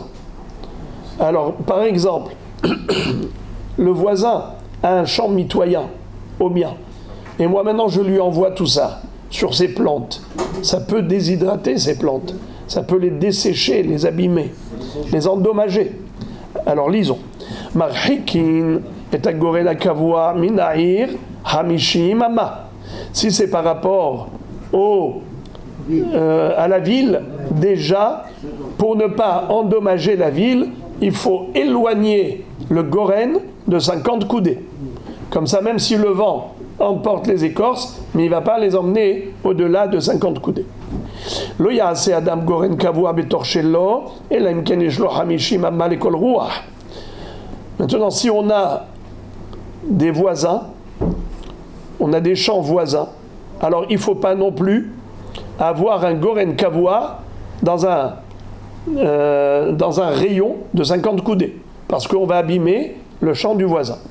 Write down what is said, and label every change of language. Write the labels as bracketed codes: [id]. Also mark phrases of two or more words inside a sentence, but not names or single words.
[fr] Alors, par exemple, le voisin a un champ mitoyen au mien, et moi maintenant je lui envoie tout ça sur ses plantes. Ça peut déshydrater ces plantes, ça peut les dessécher, les abîmer, les endommager. Alors lisons. [he] מרחיקין את הגורן קבוע מן העיר חמישים אמה. [fr] Si c'est par rapport à la ville, déjà, pour ne pas endommager la ville, il faut éloigner le goren de 50 coudées. Comme ça, même si le vent emporte les écorces, mais il ne va pas les emmener au-delà de 50 coudées. [he] לא יעשה אדם גורן קבוע בתוך שלו, אלא אם כן יש לו 50 אמה לכל רוח. [fr] Maintenant, si on a des voisins, on a des champs voisins, alors il ne faut pas non plus avoir un [he] גורן קבוע [fr] dans un rayon de 50 coudées, parce qu'on va abîmer le champ du voisin.